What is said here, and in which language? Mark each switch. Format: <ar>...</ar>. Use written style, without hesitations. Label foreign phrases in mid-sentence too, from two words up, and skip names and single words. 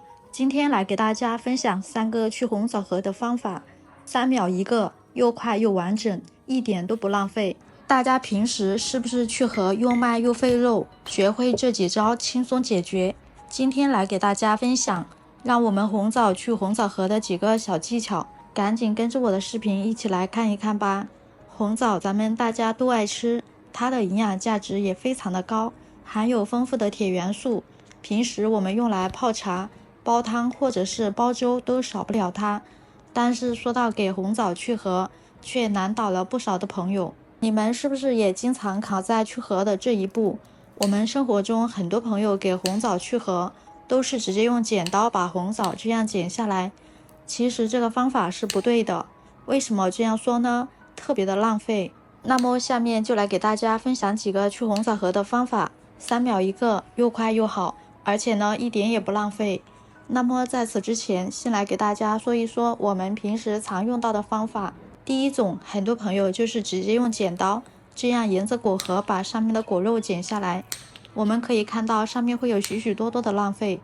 <zh>今天來給大家分享3個去紅棗核的方法，3秒1個，又快又完整，一點都不浪費。大家平時是不是去核又慢又費肉？學會這幾招輕鬆解決。今天來給大家分享，讓我們紅棗去紅棗核的幾個小技巧。趕緊跟着我的視頻一起來看一看吧。紅棗咱們大家都愛吃，它的營養價值也非常的高，含有豐富的鐵元素。平時我們用來泡茶、煲湯或者是煲粥都少不了它。但是說到給紅棗去核，卻難倒了不少的朋友。你們是不是也經常卡在去核的這一步？我們生活中很多朋友給紅棗去核，都是直接用剪刀把紅棗這樣剪下來。其實這個方法是不對的，為什麼這樣說呢？特別的浪費。那麼下面就來給大家分享幾個去紅棗核的方法，3秒1個，又快又好，而且呢一點也不浪費。那麼在此之前，先來給大家說一說我們平時常用到的方法。第一種，很多朋友就是直接用剪刀，這樣沿着果核把上面的果肉剪下來。我們可以看到上面會有許許多多的浪費。</zh>